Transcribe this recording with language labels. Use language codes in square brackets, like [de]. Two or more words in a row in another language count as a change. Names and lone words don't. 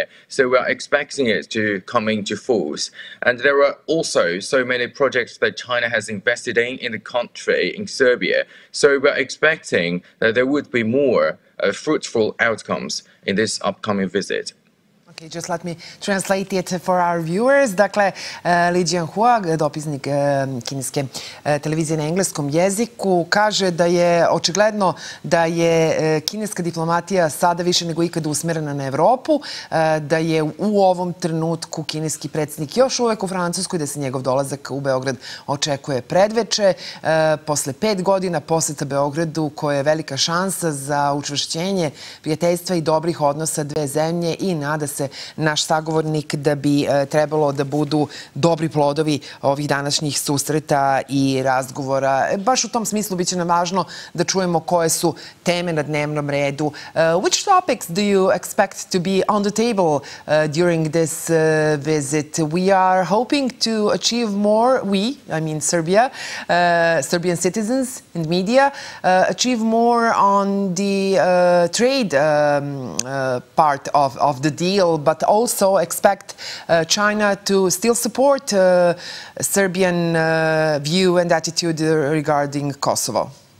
[en] So we're expecting it to come into force. And there are also so many projects that China has invested in the country, in Serbia. So we're expecting that there would be more fruitful outcomes in this upcoming visit. Okay, just let me translate it for our viewers. [sr] Dakle, Lee JIANHUA, dopisnik kineske televizije na engleskom jeziku, kaže da je očigledno da je kineska diplomatija sada više nego ikada usmerena na Evropu, da je u ovom trenutku kineski predsednik još uvek u Francuskoj, da se njegov dolazak u Beograd očekuje predveče. Posle 5 godina poseta Beogradu, koja je velika šansa za učvršćenje prijateljstva i dobrih odnosa dve zemlje, i nada se naš sagovornik da bi trebalo da budu dobri plodovi ovih današnjih susreta i razgovora. Baš u tom smislu biće nam važno da čujemo koje su teme na dnevnom redu. [en] Which topics do you expect to be on the table during this visit? We are hoping to achieve more, I mean Serbia, Serbian citizens and media, achieve more on the trade part of the deal, but also expect China to still support Serbian view and attitude regarding Kosovo.